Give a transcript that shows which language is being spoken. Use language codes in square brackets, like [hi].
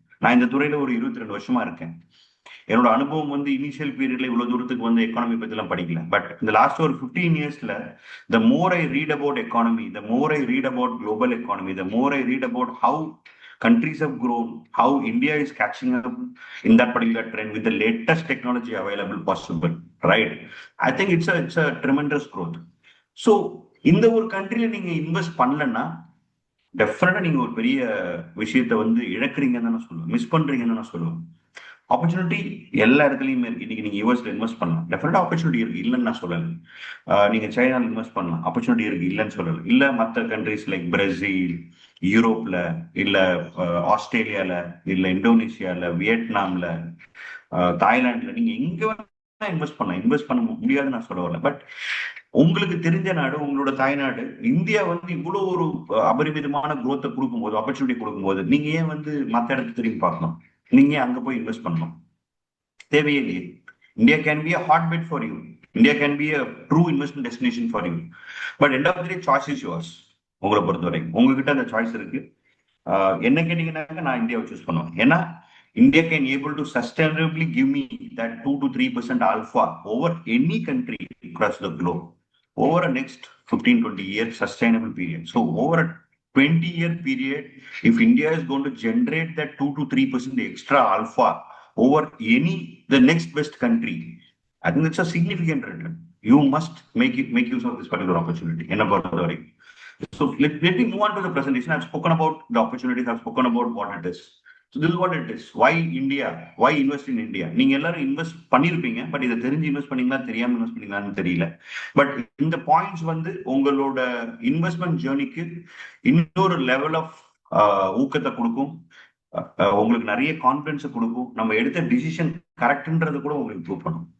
[ta] நான் இந்த துறையில ஒரு 22 வருஷமா இருக்கேன். என்னோட அனுபவம் வந்து இனிஷியல் பீரியட்ல இவ்வளவு தூரத்துக்கு வந்து எக்கானமி பத்தி எல்லாம் படிக்கல. [en] But இந்த last ஒரு 15 இயர்ஸ்ல the more I read about economy, the more I read about global economy, the more I read about how countries have grown, how India is catching up in that particular trend with the latest technology available possible, right? I think it's a tremendous growth. [ta] So இந்த ஒரு கண்ட்ரில நீங்க invest பண்ணலன்னா டெஃபினட்டா நீங்க ஒரு பெரிய விஷயத்த வந்து இழக்கிறீங்கன்னு தான் நான் சொல்லுவேன், மிஸ் பண்றீங்கன்னு நான் சொல்லுவேன். ஆப்பர்ச்சுனிட்டி எல்லா இடத்துலயுமே இருக்கு. இன்னைக்கு நீங்க யூஎஸ்ல இன்வெஸ்ட் பண்ணலாம், டெஃபினட்டா ஆப்பர்ச்சுனிட்டி இருக்கு, இல்லைன்னு நான் சொல்லல. நீங்க சைனால இன்வெஸ்ட் பண்ணலாம், ஆப்பர்ச்சுனிட்டி இருக்கு, இல்லைன்னு சொல்லல. இல்ல மற்ற கண்ட்ரிஸ் லைக் பிரேசில், யூரோப்ல, இல்ல ஆஸ்திரேலியால, இல்ல இந்தோனேஷியால, வியட்நாம்ல, தாய்லாந்துல, நீங்க எங்க வேணா இன்வெஸ்ட் பண்ணலாம். இன்வெஸ்ட் பண்ண முடியாதுன்னு நான் சொல்ல வரல. பட் உங்களுக்கு தெரிஞ்ச நாடு, உங்களோட தாய்நாடு இந்தியா வந்து இவ்வளவு ஒரு அபரிமிதமான குரோத்தை கொடுக்கும்போது, ஆப்பர்ச்சுனிட்டி கொடுக்கும்போது, நீங்க ஏன் வந்து மத்த இடத்துக்கு திரும்பி பார்க்கணும்? நீங்க ஏன் அங்க போய் இன்வெஸ்ட் பண்ணணும்? தேவையே இல்லையே. [en] India can be a hot bet for you. India can be a true investment destination for you. But end of the day choice is yours. [ta] உங்களை பொறுத்தவரை உங்ககிட்ட அந்த சாய்ஸ் இருக்கு. என்ன கேட்டீங்கன்னாக்க நான் இந்தியாவை சூஸ் பண்ணுவேன். [en] ஏன்னா India can able to sustainably give me that 2 to 3% alpha over any country across the globe over a next 15-20 years sustainable period. So over a 20-year period, if India is going to generate that 2 to 3% extra alpha over any the next best country, I think it's a significant return. You must make use of this particular opportunity. So let me move on to the presentation. I've spoken about the opportunities. I've spoken about what it is. So this is what it is. Why India? Why invest in India? [ta] நீங்க எல்லாரும் invest பண்ணிருப்பீங்க, but இதை தெரிஞ்சு invest பண்ணீங்களா, தெரியாம invest பண்ணீங்களான்னு தெரியல. But இந்த points வந்து உங்களோட இன்வெஸ்ட்மெண்ட் ஜேர்னிக்கு இன்னொரு லெவல் ஆஃப் ஊக்கத்தை கொடுக்கும். உங்களுக்கு நிறைய கான்பிடன்ஸ் கொடுக்கும். நம்ம எடுத்த டிசிஷன் கரெக்ட்ன்றது கூட உங்களுக்கு ப்ரூவ் பண்ணும்.